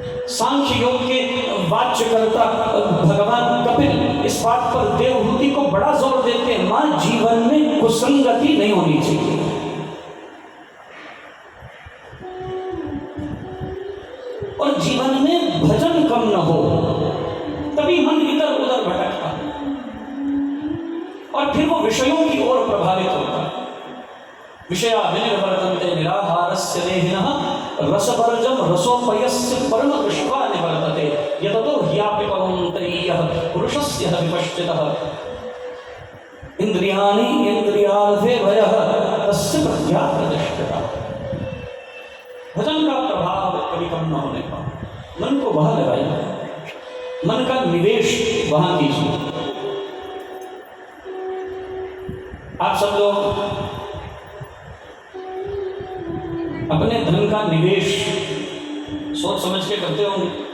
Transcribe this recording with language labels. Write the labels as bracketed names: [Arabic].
[Hindi] सांख्य योग के वाच्यकर्ता भगवान कपिल इस बात पर देवहूति को बड़ा जोर देते हैं, मां जीवन में कुसंगति नहीं होनी चाहिए। और जीवन में भजन कम न हो, तभी मन इधर उधर भटकता और फिर वो विषयों की ओर प्रभावित होता है। [Sanskrit] विषया विनिर्वर्तन्ते निराहारस्य देहिनः रसवर्जम रसोपयस्य परम दृष्ट्वा निवर्तते यततो ह्यापि कौन्तेयः पुरुषस्य विपश्चितः इंद्रियाणि इंद्रियार्थे भयः तस्य प्रज्ञा प्रतिष्ठिता। [Hindi] भजन का प्रभाव कभी कम न होने का, मन को वहां लगाइए, मन का निवेश वहां कीजिए। आप सब लोग अपने धन का निवेश सोच समझ के करते होंगे।